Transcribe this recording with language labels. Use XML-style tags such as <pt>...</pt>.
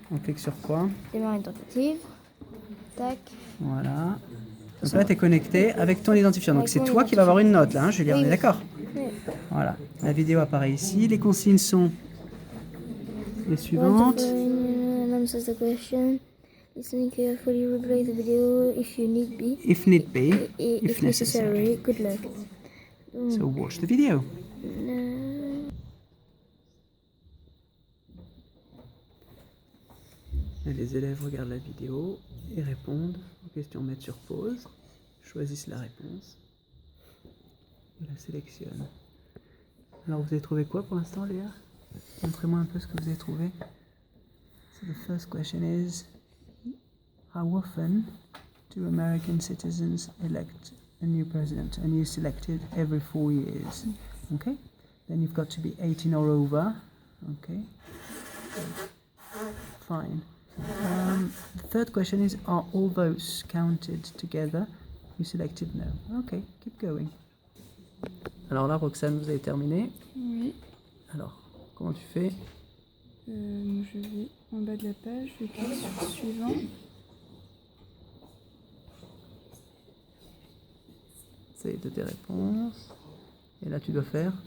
<fr>On clique sur quoi? Démarrer une tentative. Tac. Voilà. Donc là, tu es connecté avec ton identifiant. Donc Avec c'est mon toi qui vas avoir une note là, hein, Julien, Oui, on est oui. d'accord? Oui. Voilà. La vidéo apparaît ici. Les consignes sont les suivantes.</fr> <en>Answers the question. Listen carefully, replay the video if you need be. If need be, If necessary. Good luck. So watch the video.</en> <fr>Et les élèves regardent la vidéo et répondent aux questions, mettent sur pause, choisissent la réponse et la sélectionnent. Alors vous avez trouvé quoi pour l'instant, Léa? Montrez-moi un peu ce que vous avez trouvé.</fr> <en>So the first question is, how often do American citizens elect a new president? And you selected every 4 years. Okay? Then you've got to be 18 or over. Okay? Fine. The third question is, are all votes counted together? You selected no. Okay, keep going.</en> <fr>Alors là, Roxane, vous avez terminé. Oui. Alors, comment tu fais? Je vais en bas de la page, je clique sur suivant. C'est de tes réponses. Et là, tu dois faire.</fr>